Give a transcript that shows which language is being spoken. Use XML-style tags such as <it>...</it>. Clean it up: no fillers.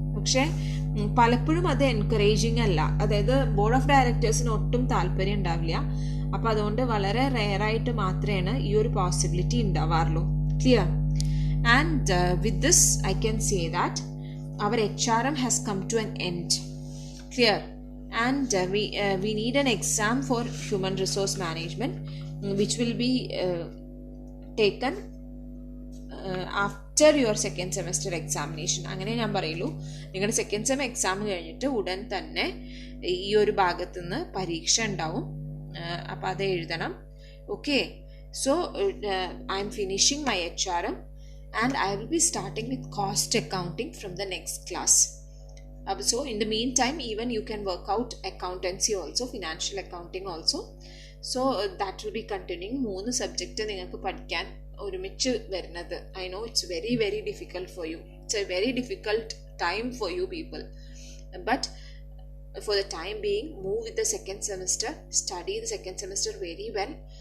<ml>പക്ഷേ പലപ്പോഴും അത് എൻകറേജിങ് അല്ല. അതായത് ബോർഡ് ഓഫ് ഡയറക്ടേഴ്സിന് ഒട്ടും താല്പര്യം ഉണ്ടാവില്ല. അപ്പോൾ അതുകൊണ്ട് വളരെ റെയറായിട്ട് മാത്രമേ ഈ ഒരു possibility ഉണ്ടാവാറുള്ളൂ. Clear?</ml> <en>And with this I can say that our HRM has come to an end. Clear? And we need an exam for human resource management which will be taken after your second semester examination.</en> <ml>അങ്ങനെ ഞാൻ പറയുള്ളൂ. നിങ്ങളുടെ second sem exam കഴിഞ്ഞിട്ട് ഉടൻ തന്നെ ഈ ഒരു ഭാഗത്തു നിന്ന് പരീക്ഷ ഉണ്ടാവും. അപ്പോൾ അത് എഴുതണം.</ml> <en>Okay, so I am finishing my HRM and I will be starting with cost accounting from the next class. So in the meantime even you can work out accountancy also, financial accounting also. So that will be continuing.</en> <ml>3 subject നിങ്ങൾക്ക് പഠിക്കാൻ ഒരുമിച്ച് വരുന്നത്.</ml> <en>I know it's very very difficult for you. It's a very difficult time for you people. But for the time being, move with the second semester. Study the second semester very well.</en>